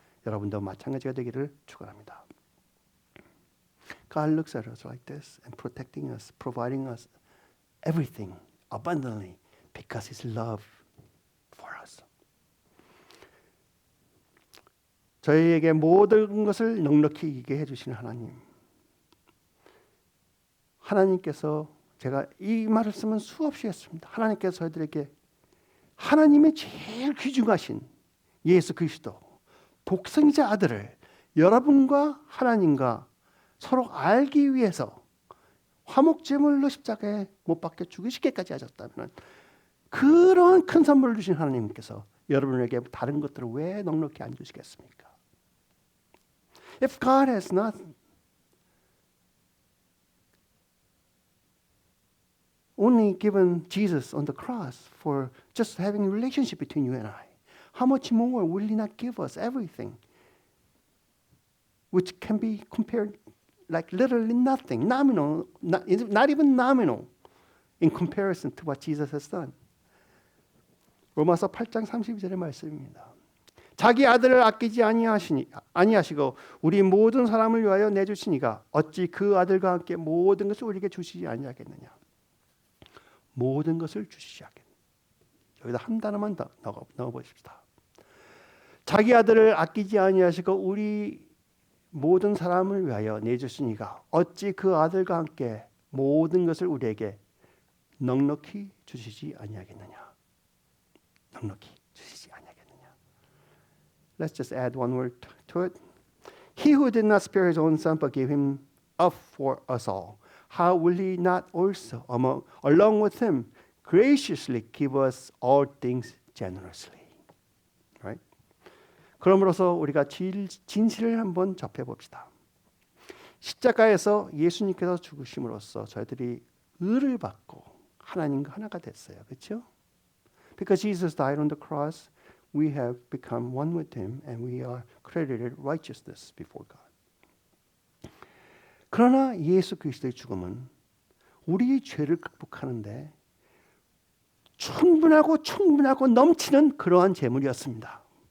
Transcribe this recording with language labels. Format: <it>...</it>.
<ko>여러분도 마찬가지가 되기를 축원합니다.</ko> <en>God looks at us like this and protecting us, providing us everything abundantly because His love for us.</en> <ko>저희에게 모든 것을 넉넉히 이기게 해주시는 하나님. 하나님께서 제가 이 말을 쓰면 수없이 했습니다. 하나님께서 저희들에게 하나님의 제일 귀중하신 예수 그리스도 독생자 아들을 여러분과 하나님과 서로 알기 위해서 화목제물로 십자가에 못 박혀 죽으시기까지 하셨다면 그런 큰 선물을 주신 하나님께서 여러분에게 다른 것들을 왜 넉넉히 안 주시겠습니까?</ko> <en>If God has not only given Jesus on the cross for just having a relationship between you and I, how much more will He not give us everything, which can be compared like literally nothing, nominal, not even nominal in comparison to what Jesus has done.</en> <ko>로마서 8장 32절의 말씀입니다. 자기 아들을 아끼지 아니하시고 우리 모든 사람을 위하여 내주시니가 어찌 그 아들과 함께 모든 것을 우리에게 주시지 아니하겠느냐. 모든 것을 주시지 않겠느냐. 여기다 한 단어만 더 넣어보십시다. 자기 아들을 아끼지 아니하시고 우리 모든 사람을 위하여 내주시니가 어찌 그 아들과 함께 모든 것을 우리에게 넉넉히 주시지 아니하겠느냐. 넉넉히 주시지 아니하겠느냐.</ko> <en>Let's just add one word to it. He who did not spare his own son but gave him up for us all, how will he not also along with him graciously give us all things generously? Right?</en> <ko>그러므로서 우리가 진실을 한번 접해봅시다. 십자가에서 예수님께서 죽으심으로써 저희들이 의를 받고 하나님과 하나가 됐어요. 그렇죠?</ko> <en>Because Jesus died on the cross, we have become one with Him and we are credited righteousness before God.</en> <ko>그러나 예수 그리스도의 죽음은 우리의 죄를 극복하는데 충분하고 넘치는 그러한 재물이었습니다.</ko>